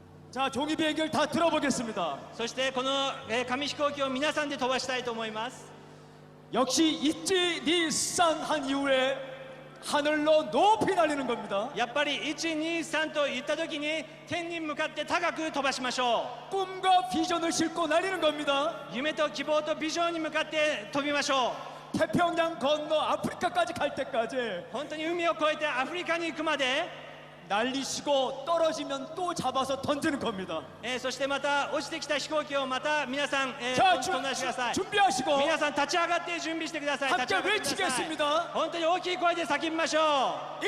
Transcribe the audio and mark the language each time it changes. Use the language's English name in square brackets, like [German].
[Korean] 자, 종이 비행기를 다 들어보겠습니다. [Japanese] そしてこの紙飛行機を皆さんで飛ばしたいと思います。 [Korean] 역시 이치 니산 한 이후에 하늘로 높이 날리는 겁니다. [Japanese] やっぱり123と言った時に天に向かって高く飛ばしましょ [Korean] 꿈과 비전을 싣고 날리는 겁니다. [Japanese] う。夢と希望とビジョンに向かって飛びましょ [Korean] 태평양 건너 아프리카까지 갈 때까지 [Japanese] う。本当に海を越えてアフリカに行くまで、 [Korean] 날리시고 떨어지면 또 잡아서 던지는 겁니다. [Japanese] そしてまた落ちてきた飛行機をまた皆さん、 [Korean] 자, [Japanese] 飛んだしてください。 [Korean] 준비하시고 [Japanese] 皆さん立ち上がって準備してください。 [Korean] 함께 [Japanese] 立ち上がってください。 [Korean] 외치겠습니다. [Japanese] 本当に大きい声で叫びましょう。